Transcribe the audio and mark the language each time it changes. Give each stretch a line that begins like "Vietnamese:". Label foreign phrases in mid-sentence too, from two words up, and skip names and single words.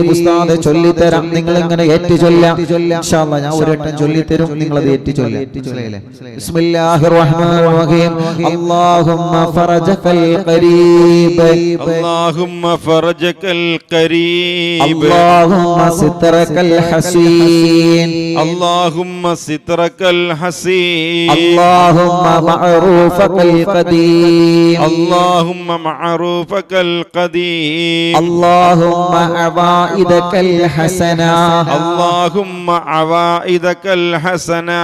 Malayalam: ഉസ്താദ് ചൊല്ലിത്തരാം, നിങ്ങൾ ഇങ്ങനെ ഏറ്റു ചൊല്ലാം
Arabic: إن شاء الله.
Malayalam: ഞാൻ ഒരു വട്ടം ചൊല്ലിത്തരും, നിങ്ങൾ അത് ഏറ്റു ചൊല്ല്.
Arabic: بسم الله الرحمن الرحيم. اللهم فرجك الكريم. اللهم فرجك الكريم. اللهم سترك الحصين. اللهم سترك الحسين. اللهم معروفك القديم. اللهم معروفك القديم. اللهم عوائدك الحسنة. اللهم عوائدك الحسنة.